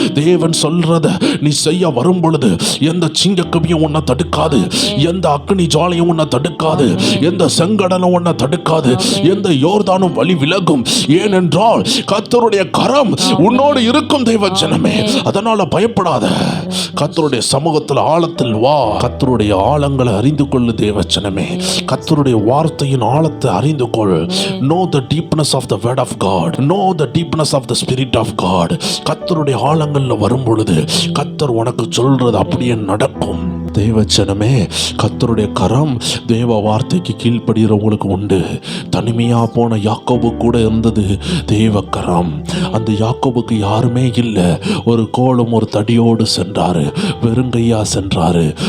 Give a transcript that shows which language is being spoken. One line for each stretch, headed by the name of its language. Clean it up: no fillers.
Tamil: தேவன் சொல்றத நீ செய்ய வரும் பொழுது எந்த சிங்கக்கவியும் உன்னை தடுக்காது, எந்த அக்னி ஜாலையும் உன்னை தடுக்காது, எந்த செங்கடலும் உன்னை தடுக்காது, எந்த யோர்தானும் வழி விலகும். ஏனென்றால் கர்த்தருடைய கரம் உன்னோடு இருக்கும். தெய்வ ஜனமே, அதனால பயப்படாத. கர்த்தருடைய சமூகத்தில் ஆழத்தில் வா. கர்த்தருடைய ஆழங்களை அறிந்து கொள்ளு. தேவ ஜனமே, கர்த்தருடைய வார்த்தையின் ஆழத்தை அறிந்து கொள்.
English: Know the deepness of the word of God. Know the deepness of the spirit of God.
Tamil: கர்த்தருடைய ஆழங்கள்ல வரும் பொழுது கர்த்தர் உனக்கு சொல்றது அப்படியே நடக்கும். தேவச்சனமே, கர்த்தருடைய கரம் தேவ வார்த்தைக்கு கீழ்ப்படுகிறவங்களுக்கு உண்டு. தனிமையா போன யாக்கோபு கூட இருந்தது தேவ கரம். அந்த யாக்கோபுக்கு யாருமே இல்லை. ஒரு கோலும் ஒரு தடியோடு சென்றாரு, வெறுங்கையா சென்றாரு.